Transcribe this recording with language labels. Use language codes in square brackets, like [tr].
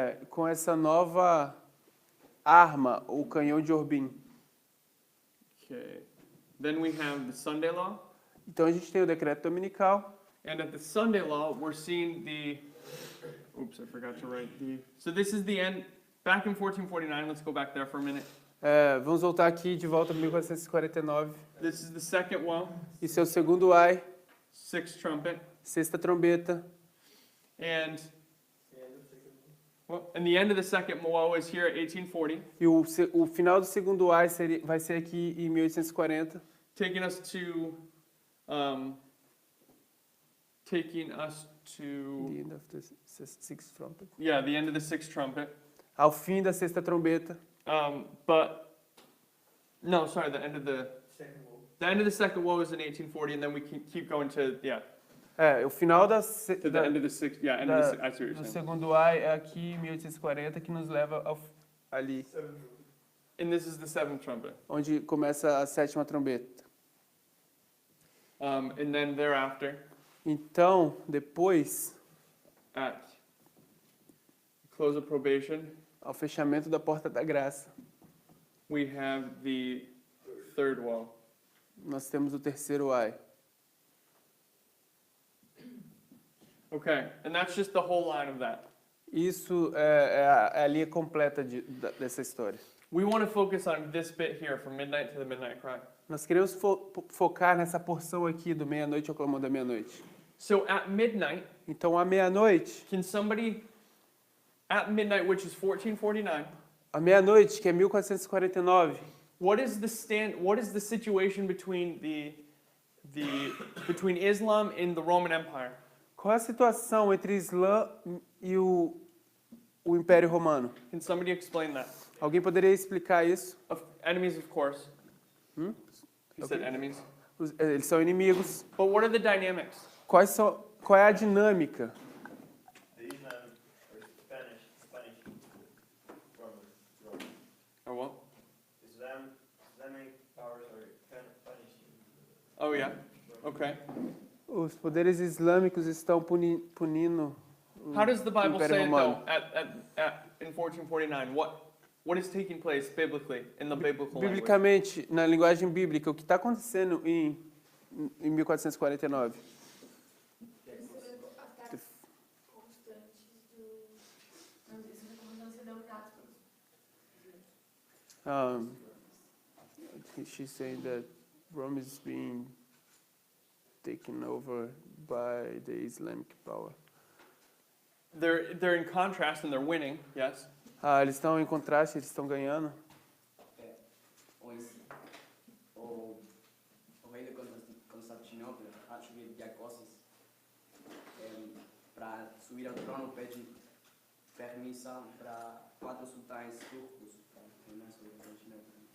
[pt] Com essa nova arma, o canhão de Orbin. [en] Okay. Then we have the Sunday law. [pt] Então a gente tem o decreto dominical. [en] And at the Sunday law, we're seeing the... Oops, I forgot to write the... So this is the end. Back in 1449, let's go back there for a minute. [pt] Vamos voltar aqui de volta para 1449. [en] This is the second woe, [pt] Isso é o segundo ai, [en] sixth trumpet. [pt] sexta trombeta. [en] And well, and the end of the second woe is here at 1840, [pt] E o final do segundo ai vai ser aqui em 1840, [en] taking us to the end of the sixth trumpet. yeah, the end of the sixth trumpet. [pt] Ao fim da sexta trombeta. [en] But no, sorry, the end of the Second wall. second woe is in 1840, and then we keep going to [pt] O final [en] to the end of the sixth. Yeah, end of the I see what do you're saying. [pt] segundo ai é aqui em 1840 que nos leva ali, [en] And this is the seventh trumpet. [pt] onde começa a sétima trombeta. [en] And then thereafter, [pt] Então, depois, [en] at close of probation, [pt] ao fechamento da porta da graça, [en] we have the third woe. [pt] nós temos o terceiro ai. [en] Okay, and that's just the whole line of that. [pt] Isso é a linha completa dessa história. [en] We want to focus on this bit here from midnight to the midnight cry. [pt] Nós queremos focar nessa porção aqui do meia-noite ao clamor da meia-noite. [en] So at midnight, [pt] Então, à meia-noite, [en] can somebody, at midnight, which is 1449, [pt] à meia-noite, que é 1449, [en] what is the situation between between Islam and the Roman Empire? [pt] qual é a situação entre Islã e o Império Romano? [en] Can somebody explain that? [pt] Alguém poderia explicar isso? [en] Enemies, of course. Hum? You said enemies. [pt] Eles são inimigos. [en] But what are the dynamics? [pt] Qual é a dinâmica? [en] The Islam or Spanish Roman. Or what? Islamic powers are Spanish. Oh yeah. Okay. [pt] Os poderes islâmicos estão punindo o [en] How does the Bible [pt] Império [en] say it [pt] Romano. [en] though in 1449? What is taking place biblically in the biblical language? [pt] Biblicamente, na linguagem bíblica, o que está acontecendo em 1449? Ataques constantes não ser dominados pelos [en] She's saying that Rome is being taken over by the Islamic power. They're in contrast and they're winning, yes. [pt] Eles estão em contraste, eles estão ganhando. O rei de Constantinopla atribuiu Diacosis para subir ao trono, pede permissão para 4 sultães turcos para reinar sobre Constantinopla.